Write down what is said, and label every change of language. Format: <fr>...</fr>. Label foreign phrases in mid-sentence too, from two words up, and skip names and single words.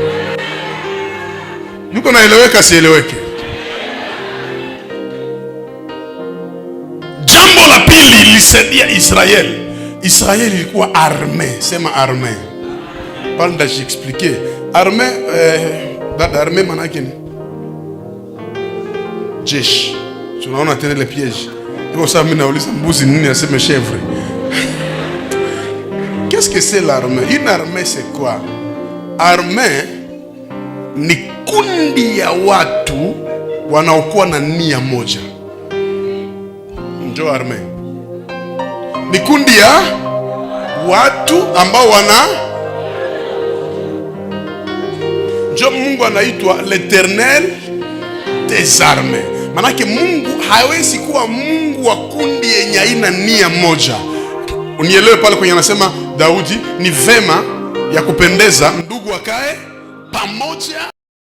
<sw>Niko naeleweka sieleweke? Jambo la pili lilisaidia Israeli. Israeli ilikuwa arme. Sema arme. Pale ndajiexpliquer. Arme, dada arme manake ni jeshi. Tunaona tena ile piège. Ndio sasa mimi nauliza mbuzi nini aseme chèvre.</sw> <fr>Qu'est-ce que c'est l'armée? Une armée c'est quoi?</fr> <sw>Armée ni kundi ya watu wanaokuwa na nia moja. Ndio armée. Ni kundi ya watu ambao ndio Mungu anaitwa</sw> <fr>l'Éternel des armées.</fr> <sw>Manake Mungu hawezi kuwa Mungu wa kundi yenye haina nia moja. Unielewe pale kwenye anasema Daudi, ni vema ya kupendeza ndugu wakae pamoja.</sw>